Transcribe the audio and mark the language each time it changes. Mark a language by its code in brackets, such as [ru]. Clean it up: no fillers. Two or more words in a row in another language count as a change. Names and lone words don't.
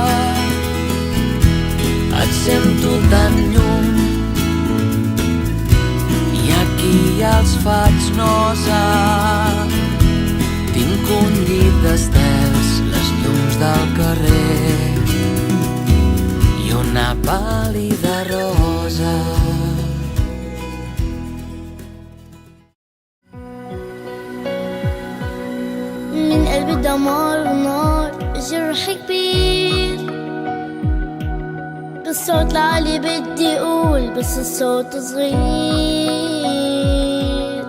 [ca] Et sento tan lluny i aquí els faig nosa. Tinc un llit d'estels, les llums del carrer i una pàl·lida rosa. [ar] من قلبي دمار ونار جرح كبير بالصوت العالي بدي اقول بس الصوت صغير.